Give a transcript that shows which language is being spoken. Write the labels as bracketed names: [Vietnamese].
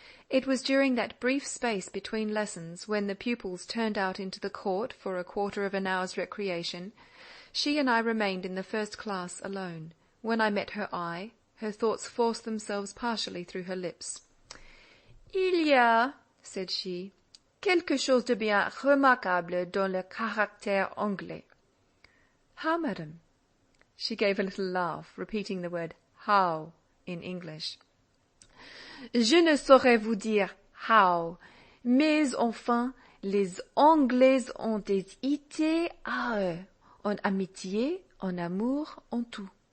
[English] It was during that brief space between lessons, when the pupils turned out into the court for a quarter of an hour's recreation. She and I remained in the first class alone. When I met her eye, her thoughts forced themselves partially through her lips. [French] Il y a, [English] said she, [French] quelque chose de bien remarquable dans le caractère anglais. [English] How, madame? She gave a little laugh, repeating the word how in English. [French] Je ne saurais vous dire how, mais enfin, les Anglais ont des idées à eux, en amitié, en amour, en tout.